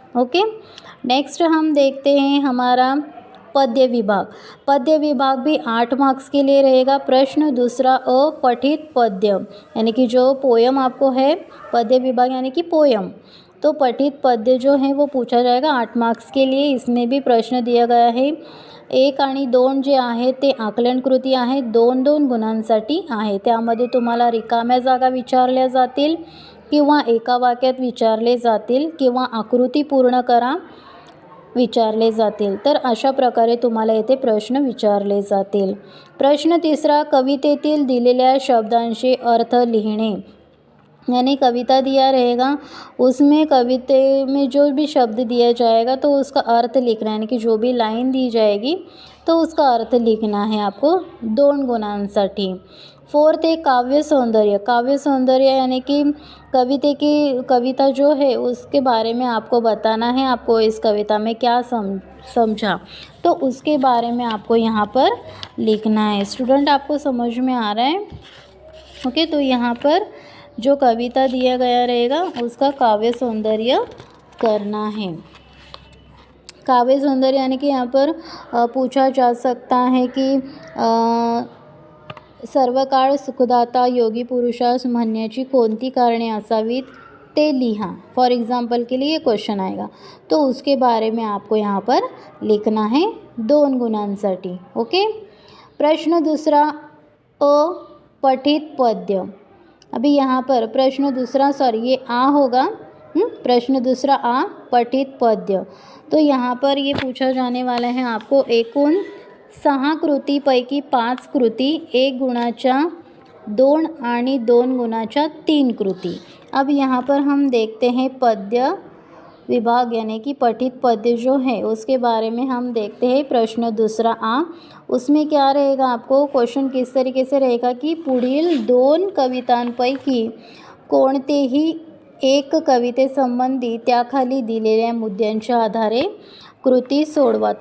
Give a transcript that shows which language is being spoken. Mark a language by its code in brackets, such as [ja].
[hi] Okay, next हम देखते हैं हमारा पद्य विभाग। पद्य विभाग भी 8 मार्क्स के लिए रहेगा। प्रश्न दूसरा, अपठित पद्य यानी कि जो पोयम आपको है, पद्य विभाग यानी कि पोयम, तो पठित पद्य जो है वो पूछा जाएगा 8 मार्क्स के लिए। इसमें भी प्रश्न दिया गया है [mr] 1 आणि 2 जे आहे ते आकलन कृती आहे, 2-2 गुणांसाठी आहे। त्यामध्ये तुम्हाला रिकाम्या जागा विचारल्या जातील किंवा एका वाक्यात विचारले जातील किंवा आकृती पूर्ण करा विचारले जातील। तर अशा प्रकारे तुम्हाला येथे प्रश्न विचारले जातील। [hi] प्रश्न तीसरा, [mr] कवितेतील दिलेल्या शब्दांचे अर्थ लिहिणे, [hi] यानी कविता दिया रहेगा, उसमें कविते में जो भी शब्द दिया जाएगा तो उसका अर्थ लिखना है, यानी कि जो भी लाइन दी जाएगी तो उसका अर्थ लिखना है आपको [mr] 2 गुणांसाठी। [hi] 4th है काव्य सौंदर्य। काव्य सौंदर्य यानी कि कविता जो है उसके बारे में आपको बताना है, आपको इस कविता में क्या समझा, तो उसके बारे में आपको यहाँ पर लिखना है। स्टूडेंट, आपको समझ में आ रहा है? ओके, तो यहाँ पर जो कविता दिया गया रहेगा उसका काव्य सौंदर्य करना है। काव्य सौंदर्य यानी कि यहाँ पर पूछा जा सकता है कि [mr] सर्वकाळ सुखदाता योगी पुरुषास म्हणण्याची कोणती कारणे असावीत ते लिहा। [hi] फॉर एग्जाम्पल के लिए क्वेश्चन आएगा, तो उसके बारे में आपको यहाँ पर लिखना है 2 गुणांसाठी। ओके, प्रश्न दूसरा, अपठित पद्य। अभी यहाँ पर प्रश्न दूसरा, ये आ होगा। प्रश्न दूसरा आ, पठित पद्य। तो यहाँ पर ये पूछा जाने वाला है आपको [mr] एकूण 6 कृतीपैकी 5 कृती, 1 गुणाच्या 2 आणि 2 गुणाच्या 3 कृती। [hi] अब यहाँ पर हम देखते हैं पद्य विभाग यानी कि पठित पद्य जो है उसके बारे में हम देखते हैं। प्रश्न दूसरा आ, उसमें क्या रहेगा, आपको क्वेश्चन किस तरीके से रहेगा कि [mr] पुढील 2 कवितांपैकी कोणतेही एक कवितेसंबंधी त्याखाली दिलेल्या मुद्द्यांच्या आधारे कृति सोडवा।